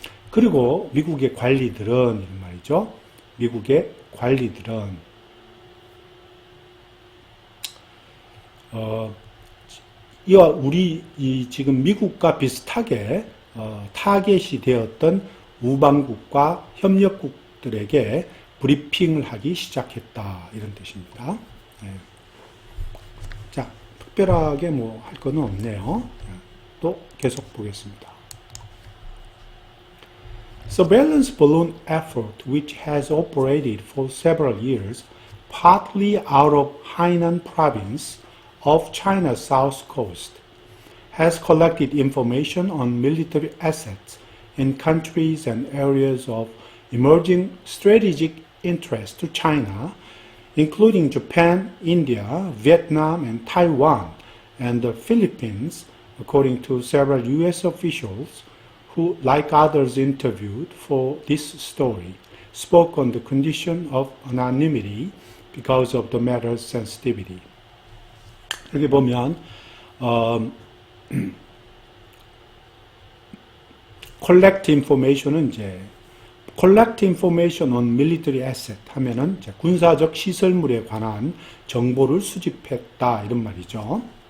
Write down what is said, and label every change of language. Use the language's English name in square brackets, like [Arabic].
[Korean] 그리고 미국의 관리들은 이런 말이죠. 미국의 관리들은 이와 우리 지금 미국과 비슷하게 타겟이 되었던 우방국과 협력국들에게 브리핑을 하기 시작했다 이런 뜻입니다. 네. 자, 특별하게 뭐 할 거는 없네요. 또 계속 보겠습니다. [English] Surveillance balloon effort, which has operated for several years, partly out of Hainan province of China's south coast, has collected information on military assets in countries and areas of emerging strategic interest to China, including Japan, India, Vietnam, and Taiwan, and the Philippines, according to several U.S. officials who, like others interviewed for this story, spoke on the condition of anonymity because of the matter's sensitivity. [Korean] 여기 보면 collect information은 이제 [English] collect information on military asset [Korean] 하면은 이제 군사적 시설물에 관한 정보를 수집했다 이런 말이죠.